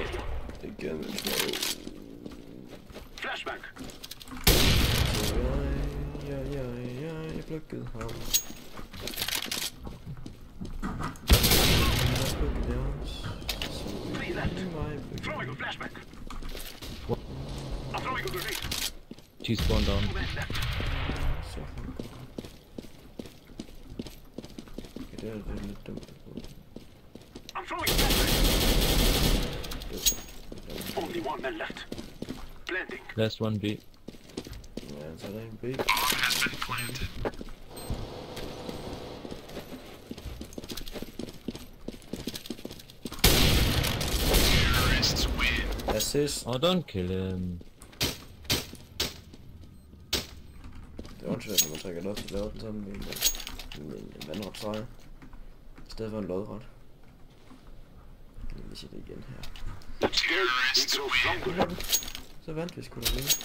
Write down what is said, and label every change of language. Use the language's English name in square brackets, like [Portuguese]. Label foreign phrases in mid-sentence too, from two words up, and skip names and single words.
[Danish] Igen med smoke. Flashbang. Jeg plukkede ham. [English] Three left. Throwing a flashbang. I'm throwing a grenade. She's spawned down. Two men left. [Danish] Så ham. Det er lidt dumt. [English] I'm throwing a flashbang. Only one man left. Blending. Last one B. [Danish] Ja, så er der en B. Assist. [English] Oh, don't kill him. [Danish] Det er åndssvagt, når man trækker det op, så laver den sådan en vandret sejr. I stedet for en lodret. Vi siger det igen her. Så vandt vi sgu da lige.